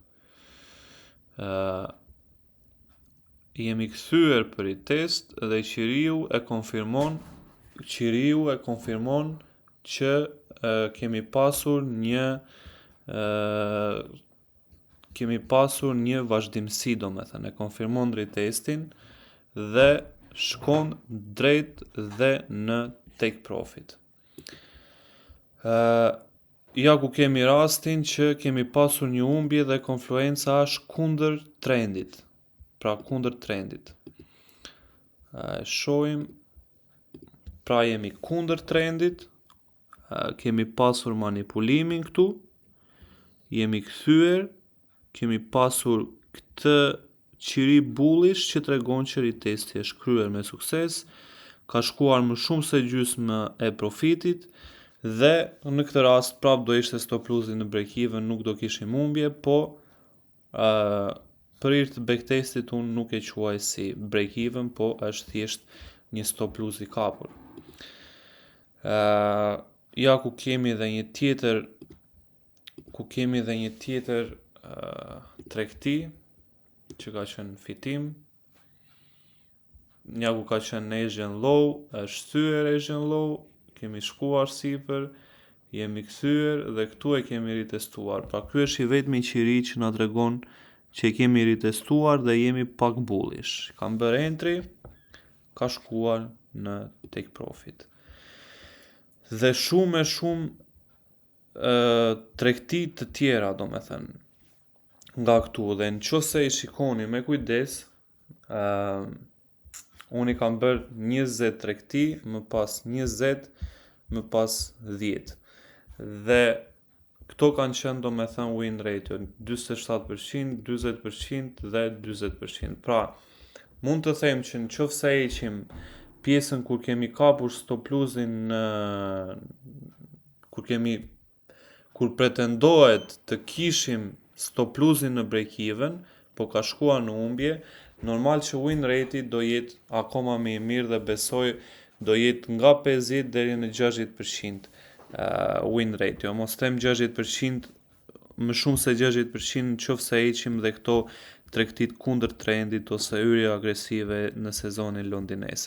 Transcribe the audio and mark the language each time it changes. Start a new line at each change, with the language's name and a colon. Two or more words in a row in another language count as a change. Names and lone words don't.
Albanian: Jemi kthyer për retest dhe qiriu e konfirmon që kemi pasur një vazhdimsi, domethënë e konfirmon retestin dhe shkon drejt dhe në
English: take profit.
Albanian: Ja ku kemi rastin që kemi pasur një humbje dhe konfluenca është kundër trendit. Pra kundër trendit. Shohim, pra jemi kundër trendit, kemi pasur manipulimin këtu, jemi kthyer, kemi pasur këtë qiri bullish që tregon që retesti është kryer me sukses, ka shkuar më shumë se gjysmë e profitit dhe në këtë rast prap do ishte
English: stop loss-
Albanian: i në
English: break even,
Albanian: nuk do kishim humbje, po për hir të backtestit unë nuk e quaj si
English: break even,
Albanian: po është thjesht një
English: stop loss
Albanian: i kapur. Ja ku kemi dhe një tjetër tregti që ka qenë fitim. Ja ku ka qenë
English: Asian low,
Albanian: është thyer
English: Asian low,
Albanian: kemi shkuar sipër, jemi kthyer dhe këtu e kemi ritestuar. Pra ky është i vetmi qiri që na tregon që kemi ritestuar dhe jemi pak bullish. Kam bërë entry, ka shkuar në
English: take profit.
Albanian: Dhe shumë tregti të tjera, domethënë, nga këtu, dhe nëse i shikoni me kujdes, unë i kam bërë 20 tregti, më pas 20, më pas 10. Dhe këto kanë qenë domethënë
English: win ratio
Albanian: 47%, 40% dhe 40%. Pra, mund të them që nëse heqim pjesën kur kemi kapur
English: stop loss-
Albanian: in, kur pretendohet të kishim
English: stop loss-
Albanian: in në
English: break even,
Albanian: po ka shkuar në humbje, normal që
English: win rate-
Albanian: i do jetë akoma më i mirë dhe besoj do jetë nga 50 deri në 60%
English: win rate.
Albanian: Jo, mos them 60%, më shumë se 60% nëse heqim dhe këto tregtit kundër trendit ose hyrje agresive në sezonin londines.